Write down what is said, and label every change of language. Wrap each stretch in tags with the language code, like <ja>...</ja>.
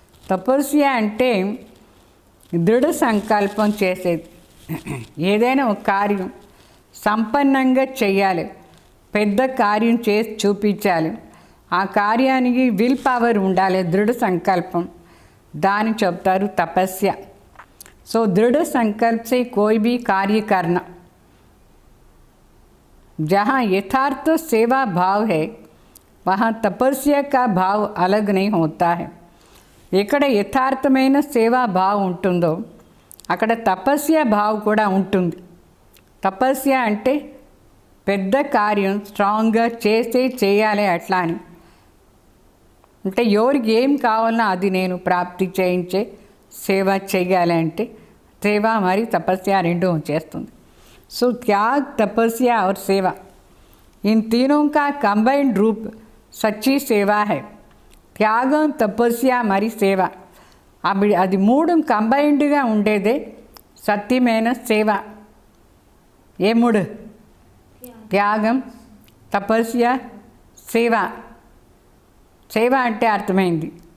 <te>తపస్య అంటే దృఢ సంకల్పం చేసేది. ఏదైనా ఒక కార్యం సంపన్నంగా చేయాలి, పెద్ద కార్యం చేసి చూపించాలి. ఆ కార్యానికి విల్ పవర్ ఉండాలి, దృఢ సంకల్పం, దాన్ని చెప్తారు తపస్య.</te> <hi>సో दृढ़ संकल्प से कोई भी कार्य करना, जहाँ यथार्थ सेवा भाव है वहाँ तपस्या का भाव अलग नहीं होता है.</hi> <te>ఎక్కడ యథార్థమైన సేవా భావం ఉంటుందో అక్కడ తపస్య భావం కూడా ఉంటుంది. తపస్య అంటే పెద్ద కార్యం స్ట్రాంగ్గా చేయాలి అట్లా అని. అంటే ఎవరికి ఏం కావాలన్నా అది నేను ప్రాప్తి చేయించే సేవ చేయాలి అంటే సేవ మరి తపస్య రెండు చేస్తుంది.</te> <hi>సో త్యాగ్, తపస్య और सेवा, इन तीनों का कंबाइंड रूप सच्ची सेवा है.</hi> <te>త్యాగం, తపస్య మరి సేవ, అది మూడు కంబైన్డ్గా ఉండేదే సత్యమైన సేవ. ఏ మూడు? త్యాగం, తపస్య, సేవ. సేవ అంటే అర్థమైంది.</te>